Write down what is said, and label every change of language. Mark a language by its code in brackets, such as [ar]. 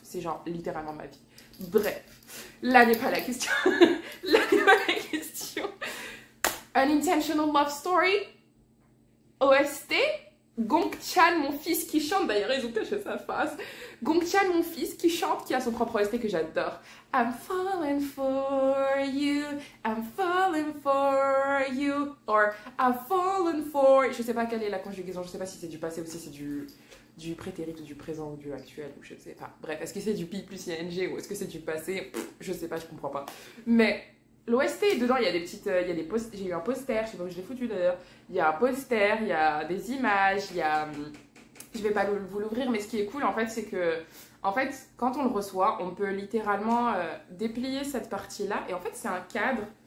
[fr] C'est genre littéralement ma vie. Bref, là n'est pas la question. Là n'est pas la question. Unintentional Love Story, OST. Gongchan, mon fils qui chante, d'ailleurs ils ont caché sa face. Gongchan, mon fils qui chante, qui a son propre OST que j'adore. [en] I'm falling for you, I'm falling for you, or I've fallen for. [fr] Je sais pas quelle est la conjugaison, je sais pas si c'est du passé ou si c'est du prétérit ou du présent ou du actuel, ou je sais pas. Bref, est-ce que c'est du pi plus ing ou est-ce que c'est du passé? Je sais pas, je comprends pas. Mais l'OST, dedans, il y a des petites, il y a des j'ai eu un poster, je sais pas où je l'ai foutu d'ailleurs. Il y a un poster, il y a des images, il y a, je vais pas vous l'ouvrir, mais ce qui est cool en fait, c'est que, en fait, quand on le reçoit, on peut littéralement déplier cette partie-là, et en fait, c'est un cadre.